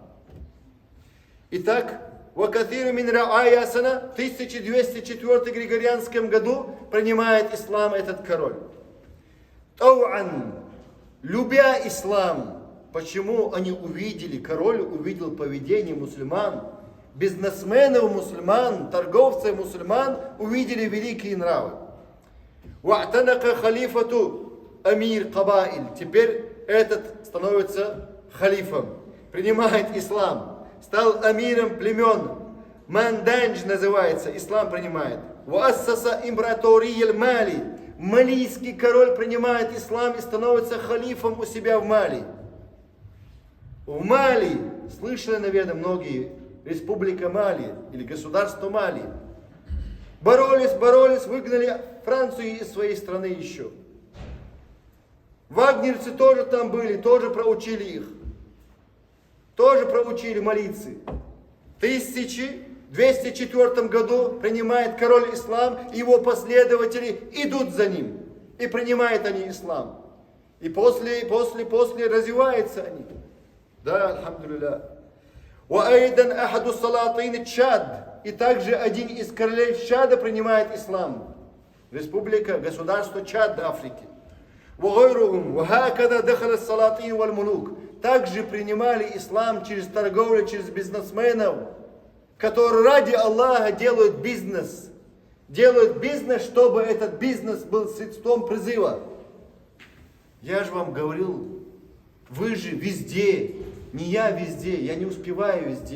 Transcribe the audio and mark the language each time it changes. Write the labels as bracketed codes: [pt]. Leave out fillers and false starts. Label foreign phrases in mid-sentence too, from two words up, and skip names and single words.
[ru] Итак, в 1204 Григорианском году принимает ислам этот король. Тауан, любя ислам, почему они увидели, король увидел поведение мусульман, бизнесменов мусульман, торговцев мусульман, увидели великие нравы. [ar] واعتنق الخليفة أمير القبائل, [ru] теперь этот становится халифом, принимает ислам. Стал амиром племен. Манданж называется, ислам принимает. [ar] وأسس إمبراطورية مالي. [ru] Малийский король принимает ислам и становится халифом у себя в Мали. В Мали, слышали, наверное, многие, республика Мали или государство Мали. Боролись, выгнали Францию из своей страны еще. Вагнерцы тоже там были, тоже проучили их. Тоже проучили молиться. В 1204 году принимает король ислам, и его последователи идут за ним. И принимают они ислам. И после развиваются они. Да, [ar] альхамдулилля. وأيضا أحد السلاطين Чад. [ru] И также один из королей Чада принимает ислам. Республика, государство Чад Африки. [ar] وغيرهم وهكذا دخل السلاطين والملوك. [ru] Также принимали ислам через торговлю, через бизнесменов, которые ради Аллаха делают бизнес. Делают бизнес, чтобы этот бизнес был средством призыва. Я же вам говорил, вы же везде, не я везде, я не успеваю везде.